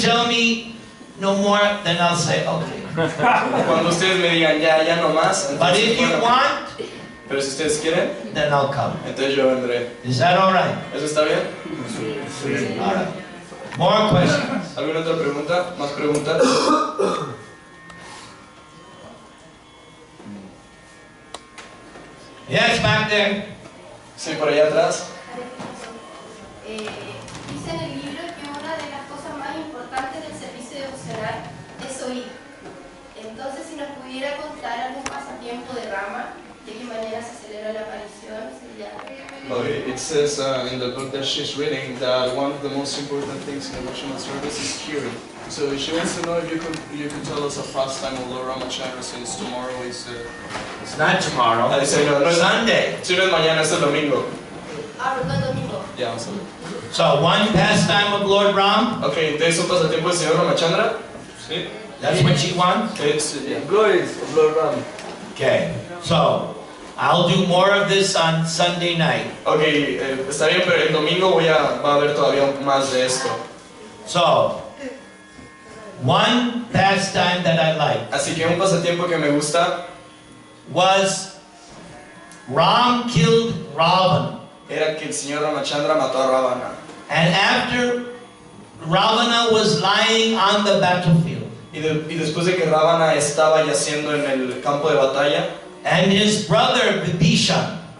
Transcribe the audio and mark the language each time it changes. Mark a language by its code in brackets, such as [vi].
[en] tell me no more, then I'll say okay. [es] Cuando ustedes me digan ya no más, [en] But [es] entonces, [en] if you [es] bueno, [en] want, [es] pero si ustedes quieren, [en] then I'll come. [es] entonces yo vendré. [en] Is that all right? [es] ¿Eso está bien? [en] All right. More questions. [es] ¿Alguna otra pregunta? ¿Más preguntas? [en] Yes, back there. [es] Sí, por allá atrás. Dice en el libro que una de las cosas más importantes del servicio devocional es oír. Entonces, si nos pudiera contar algún pasatiempo de Rama, de qué manera se celebra la aparición, sería... [en] Okay, it says in the book that she's reading that one of the most important things in devotional service is hearing. So she wants to know if you could tell us a pastime of Lord Ramachandra, since tomorrow is It's not tomorrow. [es] dice, no es [en] Sunday. [es] Si no es mañana, es el domingo. Ah, ¿verdad, domingo? Ya, vamos a ver. [en] So one pastime of Lord Ram. [es] Okay, entonces un pasatiempo del señor Ramachandra. Sí. [en] That's what she wants. Glories of Lord Ram. Okay. So I'll do more of this on Sunday night. [es] Okay, está bien, pero el domingo va a haber todavía más de esto. [en] So one pastime that I like [es] Así que un pasatiempo que me gusta [en] was Ram killed Ravana. [es] era que el señor Ramachandra mató a Ravana. [en] And after Ravana was lying on the battlefield, [es] Y después de que Ravana estaba yaciendo en el campo de batalla, [en] and his brother Vibhishan,